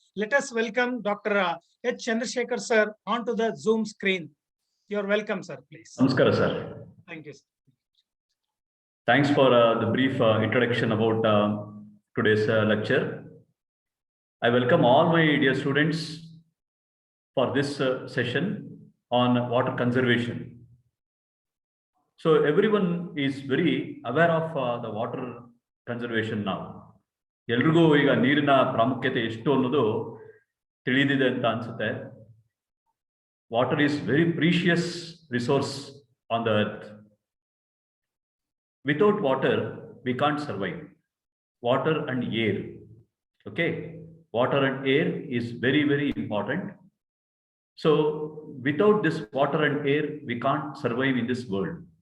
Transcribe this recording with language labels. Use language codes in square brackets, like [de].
[en] Let us welcome doctor H Chandrashekar sir on to the Zoom screen. You are welcome sir, please. Namaskara sir. Thank you sir. Thanks for the brief introduction about today's lecture. I welcome all my dear students for this session on water conservation. So everyone is very aware of the water conservation now. [kn] ಎಲ್ರಿಗೂ ಈಗ ನೀರಿನ ಪ್ರಾಮುಖ್ಯತೆ ಎಷ್ಟು ಅನ್ನೋದು ತಿಳಿದಿದೆ ಅಂತ ಅನ್ಸುತ್ತೆ. [en] Water is very precious resource on the earth. Without water, we can't survive. Water and air. Okay, water and air is very, very important. So without this water and air, we can't survive in this world.